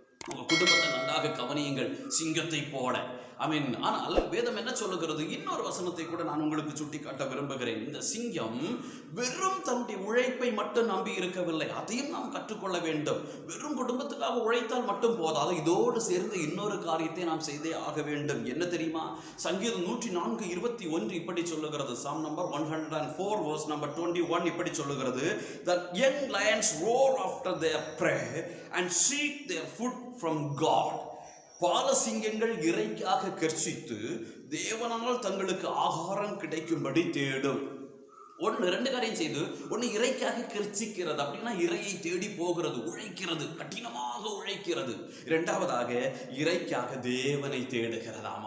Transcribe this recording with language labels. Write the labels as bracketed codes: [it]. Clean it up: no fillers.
[ta] உங்க குடும்பத்தை நன்றாக கவனியுங்கள், சிங்கத்தை போல. ஆனால் வேதம் என்ன சொல்லுகிறது? இன்னொரு வசனத்தை கூட நான் உங்களுக்கு சுட்டி காட்ட விரும்புகிறேன். இந்த சிங்கம் வெறும் தன்னுடைய உழைப்பை மட்டும் நம்பி இருக்கவில்லை, அதையும் நாம் கற்றுக்கொள்ள வேண்டும். வெறும் குடும்பத்துக்காக உழைத்தால் மட்டும் போதாது, இதோடு சேர்ந்து இன்னொரு காரியத்தை நாம் செய்தே ஆக வேண்டும். என்ன தெரியுமா? சங்கீதம் 104:21 இப்படி சொல்லுகிறது. [en] Psalm number 104 verse number 21 [ta] இப்படி சொல்லுகிறது, [en] that young lions roar after their prey and seek their food from God. [ta] பாலசிங்கங்கள் இறைக்காக கர்ச்சித்து தேவனால் தங்களுக்கு ஆகாரம் கிடைக்கும்படி தேடும். ரெண்டு காரியம் செய்து, ஒன்று இறைக்காக கர்ச்சிக்கிறது, அப்படின்னா இறையை தேடி போகிறது, உழைக்கிறது, கடினமாக உழைக்கிறது. இரண்டாவதாக இறைக்காக தேவனை தேடுகிறதாம்.